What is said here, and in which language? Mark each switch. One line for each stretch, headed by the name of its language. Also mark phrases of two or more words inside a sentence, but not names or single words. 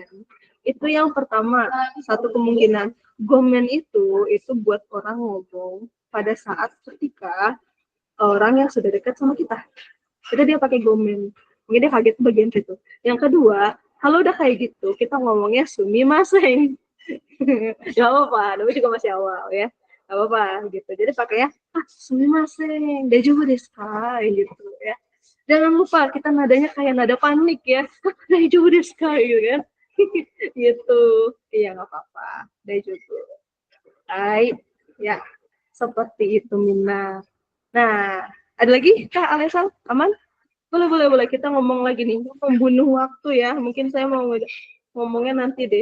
Indonesian: Itu yang pertama, satu kemungkinan gomen itu buat orang ngomong pada saat ketika orang yang sudah dekat sama kita. Jadi dia pakai gomen. Mungkin dia kaget bagian situ. Yang kedua, kalau udah kayak gitu, kita ngomongnya sumimasen. Gak apa-apa, namanya juga masih awal ya. Gak apa-apa gitu. Jadi pakainya
Japanese: すみません、大丈夫ですか
Indonesian: gitu ya. Jangan lupa kita nadanya kayak nada panik ya.
Japanese: 大丈夫ですか
Indonesian: gitu kan. Gitu. Iya nggak apa-apa.
Japanese: 大丈夫。はい.
Indonesian: Ya. Seperti itu Mina. Nah, ada lagi Kak Alesal? Aman? Boleh. Kita ngomong lagi nih. Membunuh waktu ya. Mungkin saya mau ngomongnya nanti deh.